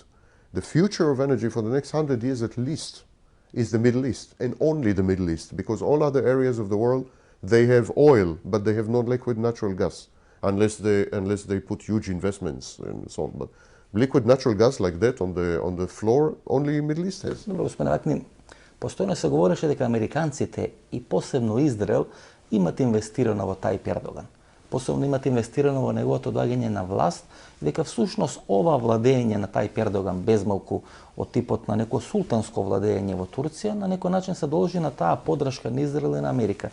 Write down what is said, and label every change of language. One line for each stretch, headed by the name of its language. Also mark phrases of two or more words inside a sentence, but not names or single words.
English: The future of energy for the next 100 years at least is the Middle East, and only the Middle East, because all other areas of the world, they have oil, but they have no liquid natural gas, unless they put huge investments and so on. But liquid natural gas like that on the floor, only Middle East has.
Macedonian: Добро, господин Вакнин, постојано се говореше дека американците и посебно Израел имат инвестирано во Тајип Ердоган. Посебно имат инвестирано во неговото доаѓање на власт, дека всушност ова владење на Тајип Ердоган безмалку од типот на некој султанско владење во Турција на некој начин се должи на таа поддршка на Израел и на Америка.